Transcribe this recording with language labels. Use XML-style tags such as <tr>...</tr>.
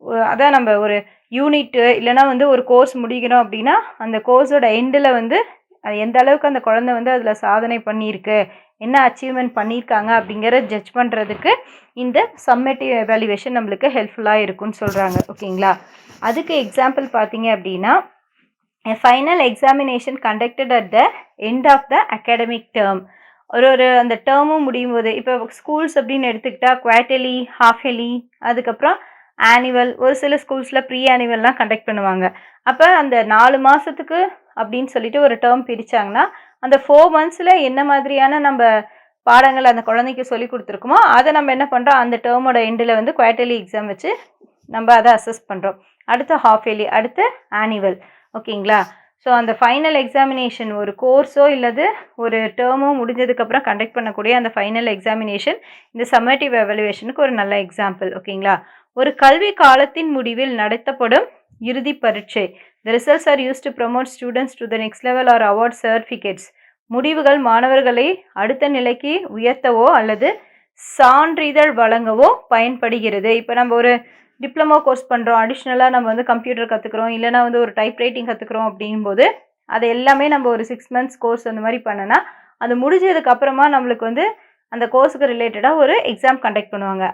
<ta>அதான் நம்ம ஒரு யூனிட்டு இல்லைனா வந்து ஒரு கோர்ஸ் முடிக்கணும் அப்படின்னா அந்த கோர்ஸோட எண்டில் வந்து எந்த அளவுக்கு அந்த குழந்தை வந்து அதில் சாதனை பண்ணியிருக்கு, என்ன அச்சீவ்மெண்ட் பண்ணியிருக்காங்க அப்படிங்கிற ஜட்ஜ் பண்ணுறதுக்கு இந்த சம்மேட்டிவ் எவாலுவேஷன் நம்மளுக்கு ஹெல்ப்ஃபுல்லாக இருக்கும்னு சொல்கிறாங்க. ஓகேங்களா? அதுக்கு எக்ஸாம்பிள் பார்த்தீங்க அப்படின்னா</ta> <en>a final examination conducted at the end of the academic term.</en> <ta>ஒரு அந்த டேர்மும் முடியும் போது இப்போ ஸ்கூல்ஸ் அப்படின்னு எடுத்துக்கிட்டால் குவார்ட்டர்லி, ஹாஃப் இயர்லி, அதுக்கப்புறம் ஆனுவல், ஒரு சில ஸ்கூல்ஸில் ப்ரீ ஆனுவல்லாம் கண்டக்ட் பண்ணுவாங்க. அப்போ அந்த 4 மாதத்துக்கு அப்படின்னு சொல்லிட்டு ஒரு டேர்ம் பிரித்தாங்கன்னா அந்த 4 மந்த்ஸில் என்ன மாதிரியான நம்ம பாடங்கள் அந்த குழந்தைக்கு சொல்லி கொடுத்துருக்குமோ அதை நம்ம என்ன பண்ணுறோம், அந்த டேர்மோட எண்டில் வந்து குவார்ட்டர்லி எக்ஸாம் வச்சு நம்ம அதை அசஸ் பண்ணுறோம். அடுத்து ஹாஃப் இயர்லி, அடுத்து ஆனுவல். ஓகேங்களா? ஸோ அந்த ஃபைனல் எக்ஸாமினேஷன் ஒரு கோர்ஸோ இல்லது ஒரு டேர்மோ முடிஞ்சதுக்கப்புறம் கண்டக்ட் பண்ணக்கூடிய அந்த ஃபைனல் எக்ஸாமினேஷன் இந்த சம்மேட்டிவ் எவாலுவேஷனுக்கு ஒரு நல்ல எக்ஸாம்பிள். ஓகேங்களா? ஒரு கல்வி காலத்தின் முடிவில் நடத்தப்படும் இறுதி பரீட்சை.</ta> <en>The results are used to promote students to the next level or award certificates.</en> <ta>முடிவுகள் மாணவர்களை அடுத்த நிலைக்கு உயர்த்தவோ அல்லது சான்றிதழ் வழங்கவோ பயன்படுகிறது. இப்போ நம்ம ஒரு டிப்ளமோ கோர்ஸ் பண்ணுறோம், அடிஷ்னலாக நம்ம வந்து கம்ப்யூட்டர் கற்றுக்குறோம், இல்லைனா வந்து ஒரு டைப் ரைட்டிங் கற்றுக்குறோம் அப்படிங்கும்போது அது எல்லாமே நம்ம ஒரு 6 மந்த்ஸ் கோர்ஸ் அந்த மாதிரி பண்ணனா அது முடிஞ்சதுக்கப்புறமா நம்மளுக்கு வந்து அந்த கோர்ஸுக்கு ரிலேட்டடாக ஒரு எக்ஸாம் கண்டக்ட் பண்ணுவாங்க.</ta>